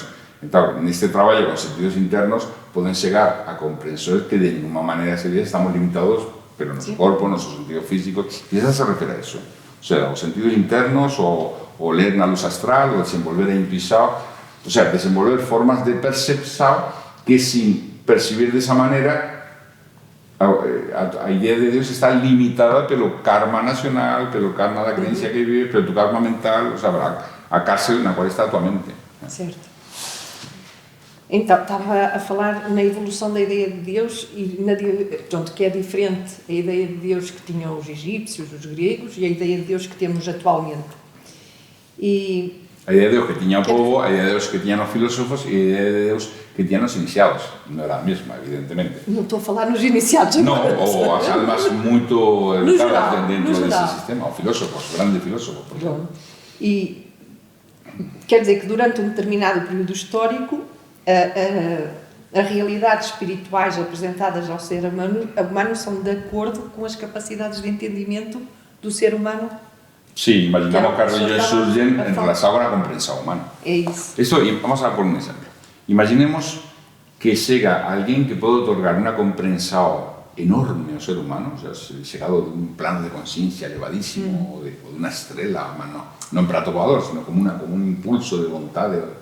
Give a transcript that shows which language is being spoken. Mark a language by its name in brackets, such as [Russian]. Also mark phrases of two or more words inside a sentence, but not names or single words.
[Galician] Entón, neste traballo con sentidos internos poden chegar a comprensores que de ninguna maneira sería estamos limitados pelo noso corpo, nosos sentidos físicos, e esa se refere a eso. O sea, os sentidos internos, o ler na luz astral, o desenvolver a intuición. O sea, desenvolver formas de percepción que sin percibir desa maneira a idea de Deus está limitada pelo karma nacional, pelo karma da creencia que vive, pelo tu karma mental, o sea, a cárcel na qual está a tua mente. [Portuguese] Certo. Então, estava a falar na evolução da ideia de Deus e pronto, que é diferente a ideia de Deus que tinham os egípcios, os gregos, e a ideia de Deus que temos atualmente. [Galician] A idea de Deus que tiña o povo, a idea de Deus que tiñan os filósofos e a idea de Deus que tiñan os iniciados. Non era a mesma, evidentemente. Non estou a falar nos iniciados. Non, ou as almas moito educadas dentro desse sistema, os filósofos, os grandes filósofos. [Portuguese] E quer dizer que durante um determinado período histórico, as realidades espirituais apresentadas ao ser humano são de acordo com as capacidades de entendimento do ser humano. [Galician] Sí, imaginamos que as religións surgen en relación con a comprensión humana. [Portuguese] É isso. [Galician] Esto, vamos a por un exemplo. Imaginemos que chega alguén que pode otorgar unha comprensión enorme ao ser humano, o sea, chegado dun plano de conciencia elevadísimo, ou de unha estrela, non en prato voador, sino como un impulso de vontade.